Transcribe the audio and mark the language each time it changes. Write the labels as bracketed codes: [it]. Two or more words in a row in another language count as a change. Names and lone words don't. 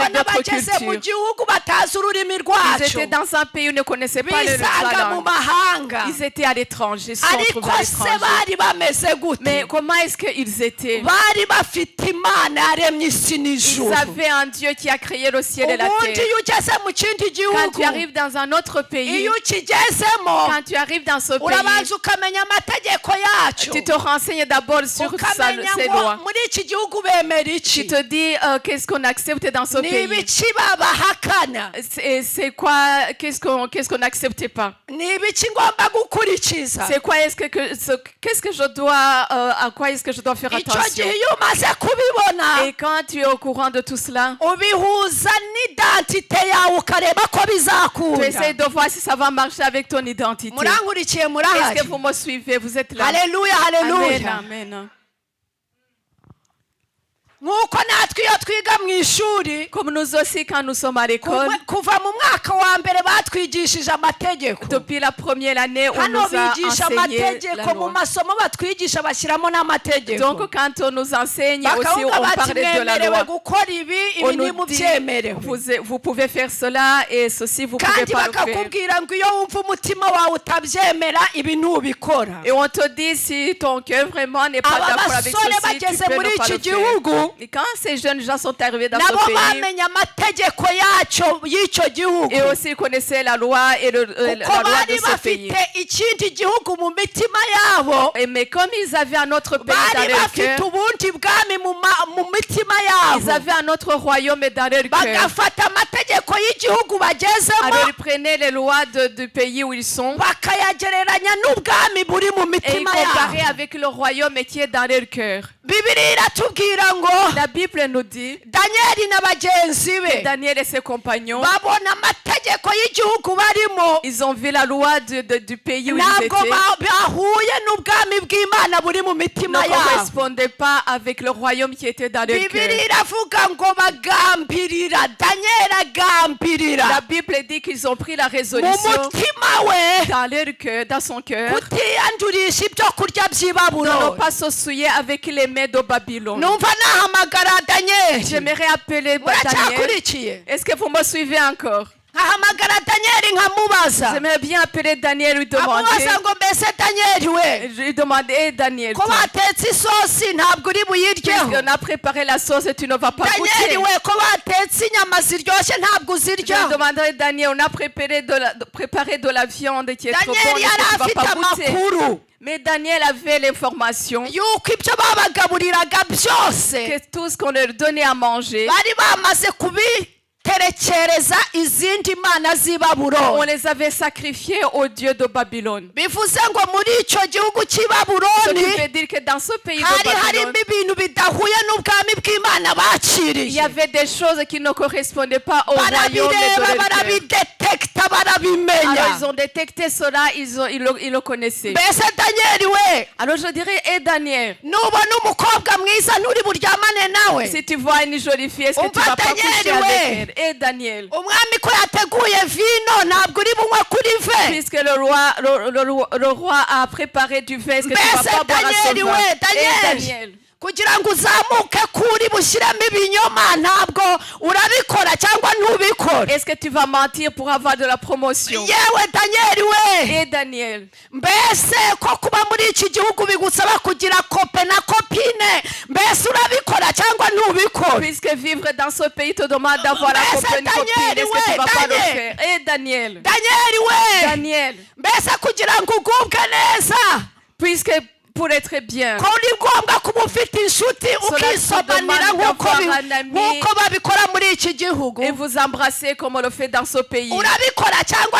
[rw] babona [fr] d'autres [rw] bageze mu [fr] cultures. [rw] gihugu batazi ururimi [fr] Ils [rw] rwacu [fr] étaient dans un pays où ils ne connaissaient pas le [rw] bisanga [fr] la [rw] mu [fr] langue. [rw] mahanga [fr] Ils étaient à l'étranger, ils se sont [rw] ariko [fr] retrouvés à se l'étranger. [rw] bari bameze [fr] Mais [rw] gute [fr] comment est-ce qu'ils étaient? [rw] bari bafite imana yaremye isi [fr] Ils [rw] n'ijuru [fr] avaient un Dieu qui a créé le ciel et la [rw] ubundi [fr] terre. [rw] iyo ugeze mu kindi [fr] Quand [rw] gihugu [fr] tu arrives dans un autre pays, [rw] iyo ukigezemo [fr] quand tu arrives dans ce pays, [rw] urabanza ukamenya amategeko yacu [fr] tu te renseignes d'abord sur [rw] ukamenya [fr] ces [rw] ngo [fr] lois. [rw] muri iki gihugu bemera [fr] Tu [rw] iki [fr] te dis qu'est-ce qu'on accepte dans ce [rw] ni [fr] pays. [rw] ibiki babahakana [fr] C'est quoi, qu'est-ce qu'on n'accepte pas. [rw] ni ibiki ngomba gukurikiza [fr] C'est quoi qu'est-ce que je dois, à quoi est-ce que je dois faire [rw] icyo [fr] attention. [rw] gihe iyo umaze kubibona [fr] Et quand tu es au courant de tout cela, [rw] ubihuza n'identite yawe ukareba ko [fr] tu [rw] bizakunda [fr] essaies de voir si ça va marcher avec ton identité. [rw] murankurikiye [fr] Est-ce [rw] murahari [fr] que vous me suivez? Vous êtes là. [rw] haleluya [fr] Amen, [rw] haleluya [fr] amen. [rw] nk'uko natwe iyo twiga mu ishuri [fr] Comme nous aussi, quand nous sommes à l'école, [rw] kuva mu mwaka wa mbere batwigishije amategeko [fr] depuis la première année, on [rw] hano [fr] nous a [rw] bigisha [fr] enseigné la [rw] amategeko mu [fr] loi. [rw] masomo batwigisha bashyiramo n'amategeko [fr] Donc, quand on nous enseigne aussi, [rw] bakavuga [fr] on [rw] bati [fr] parle de la [rw] mwemerewe [fr] loi. [rw] gukora ibi [fr] On [rw] ibi [fr] nous dit, [rw] nimubyemerewe [fr] vous pouvez faire cela et ceci, vous pouvez [rw] kandi [fr] pas le faire. [rw] bakakubwira ngo iyo wumva umutima wawe utabyemera ibi ntubikora [fr] Et on te dit si ton cœur vraiment n'est pas [rw] aba [fr] d'accord avec [rw] basore [fr] ceci, tu [rw] bageze [fr] peux [rw] muri [fr] ne pas [rw] iki [fr] le faire. [rw] gihugu [fr] Et quand ces jeunes gens sont arrivés dans [rw] nabo [fr] ce pays, [rw] bamenye amategeko y'icyo gihugu [fr] et aussi connaissaient la loi et la [rw] kuko [fr] loi de [rw] bari [fr] ce pays. [rw] bafite ikindi gihugu mu mitima yabo [fr] Mais comme ils avaient un autre pays dans [rw] bari [fr] leur [rw] bafite [fr] cœur, [rw] ubundi bwami mu mitima [fr] ils [rw] yabo [fr] avaient un autre royaume dans leur cœur. [rw] bagafata amategeko y'igihugu bagezemo [fr] Alors ils prenaient les lois du pays où ils sont [rw] bakayagereranya n'ubwami buri mu [fr] et ils [rw] mitima [fr] comparaient [rw] yabo [fr] avec le royaume qui est dans leur cœur. [rw] bibiri iratubwira ngo [fr] La Bible nous dit [rw] danyeli na bagenzi [fr] que [rw] be [fr] Daniel et ses compagnons, [rw] babona amategeko y'igihugu barimo [fr] ils ont vu la loi du pays où ils [rw] ntabwo [fr] étaient. [rw] bahuye n'ubwami bw'imana buri mu [fr] Ne [rw] mitima yabo [fr] correspondait pas avec le royaume qui était dans leur [rw] bibiri [fr] cœur. [rw] iravuga ngo bagambirira danyeli agambirira [fr] La Bible dit qu'ils ont pris la [rw] mu [fr] résolution [rw] mutima we [fr] dans leur cœur, dans son cœur, [rw] kutiyandurisha ibyo kurya by'i [fr] de ne [rw] babuloni [fr] pas s'associer avec les mets de Babylone. [rw] numva nahamagara danyeli [fr] J'aimerais appeler Daniel. [rw] muracyakurikiye [fr] Est-ce que vous me suivez encore? [rw] nkahamagara danyeli nkamubaza [fr] J'aimerais bien appeler Daniel et lui [rw] amubaza [fr] demander. [rw] ngo mbese danyeli we [fr] Je lui demandais, hey, Daniel, [rw] ko batetse isosi ntabwo uri buyiryeho [fr] on a préparé la sauce et tu ne vas pas [rw] danyeli [fr] goûter. [rw] we ko batetse inyama ziryoshye ntabwo [fr] Je lui [rw] uziryaho [fr] demanderai, Daniel, on a préparé de la viande qui est trop bonne [rw] danyeli [fr] et [rw] yari [fr] que tu [rw] afite [fr] vas pas goûter. [rw] amakuru [fr] Mais Daniel avait l'information [rw] yuko ibyo babagaburiraga byose [fr] que tout ce qu'on leur donnait à manger, [rw] bari bamaze kubiterekereza izindi mana z'i [fr] on [rw] babuloni [fr] les avait sacrifiés au dieu de Babylone. [rw] bivuze ngo muri icyo gihugu cy'i [fr] Ce qui [rw] babuloni [fr] veut dire que dans ce pays de [rw] hari [fr] Babylone, [rw] harimo ibintu bidahuye n'ubwami bw'imana [fr] il y [rw] baciriye [fr] avait des choses qui ne correspondaient pas au royaume de [rw] barabireba [fr] leur cœur. [rw] barabidetekita barabimenya [fr] Alors ils ont détecté cela, ils le connaissaient. [rw] mbese danyeli we [fr] Alors je dirais, hé Daniel, [rw] nubona umukobwa mwiza nturi buryamane nawe [fr] si tu vois une jolie fille, est-ce que tu [rw] Umva [fr] vas pas Daniel, coucher ouais. avec elle? Hé Daniel, [rw] umwami ko yateguye vino ntabwo uri bunywe kuri ve [fr] puisque le roi a préparé du vin, est-ce que tu vas [rw] mbese [fr] pas boire à ce [rw] danyeli [fr] vin? [rw] we [fr] Hé [rw] danyeli [fr] Daniel, [rw] kugira ngo uzamuke kuri bushyiremo ibinyoma ntabwo urabikora cyangwa ntubikore [fr] est-ce que tu vas mentir pour avoir de la promotion? [rw] yewe danyeli we [fr] Hé Daniel, [rw] mbese ko kuba muri iki gihugu bigusaba kugira kope na kopine mbese urabikora cyangwa ntubikore [fr] puisque vivre dans ce pays te demande d'avoir la Mais c'est copine, Daniel, est-ce que tu ouais, vas pas le Daniel. faire? Hé Daniel, [rw] danyeli we [fr] Daniel, [rw] mbese kugira ngo ugubwe neza [fr] puisque pour être bien, [rw] ko uri ngombwa kuba ufite inshuti ukisobanira nk'uko babikora muri iki gihugu [fr] et vous embrasser comme on le fait dans ce pays. [rw] urabikora cyangwa